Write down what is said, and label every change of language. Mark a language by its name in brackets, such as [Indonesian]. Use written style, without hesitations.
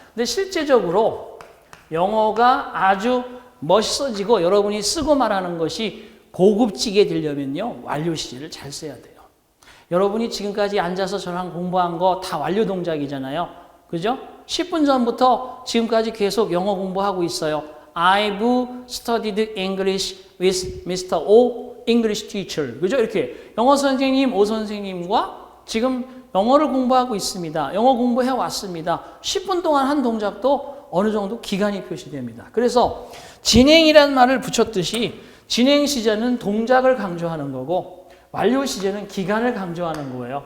[Korean] 근데 실제적으로 영어가 아주 멋있어지고 여러분이 쓰고 말하는 것이 고급지게 되려면요, 완료 시제를 잘 써야 돼요. 여러분이 지금까지 앉아서 저랑 공부한 거 다 완료 동작이잖아요. 그죠? 10분 전부터 지금까지 계속 영어 공부하고 있어요. [English] I've studied English with Mr. O, English teacher. [Korean] 그죠? 이렇게 영어 선생님, 오 선생님과 지금 영어를 공부하고 있습니다. 영어 공부해 왔습니다. 10분 동안 한 동작도 어느 정도 기간이 표시됩니다. 그래서 진행이란 말을 붙였듯이 진행 시제는 동작을 강조하는 거고 완료 시제는 기간을 강조하는 거예요.